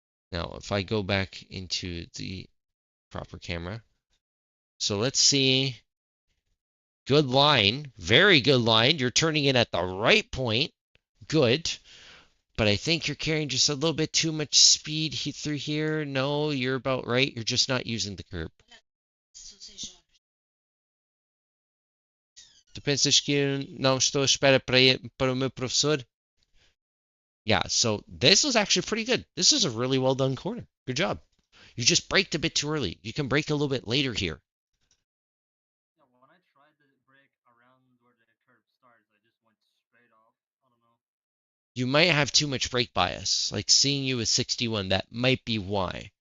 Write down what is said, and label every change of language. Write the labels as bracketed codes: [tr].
[en] Now, if I go back into the proper camera. So let's see. Good line. Very good line. You're turning in at the right point. Good. But I think you're carrying just a little bit too much speed through here. No, you're about right. You're just not using the curb. [pt] Tu pensas que não estou à espera para o meu professor? [en] Yeah, so this was actually pretty good. This is a really well done corner. Good job. You just braked a bit too early. You can brake a little bit later here. Yeah, when I tried to brake around where the curve starts, I just went straight off. I don't know. You might have too much brake bias. Like seeing you with 61, that might be why.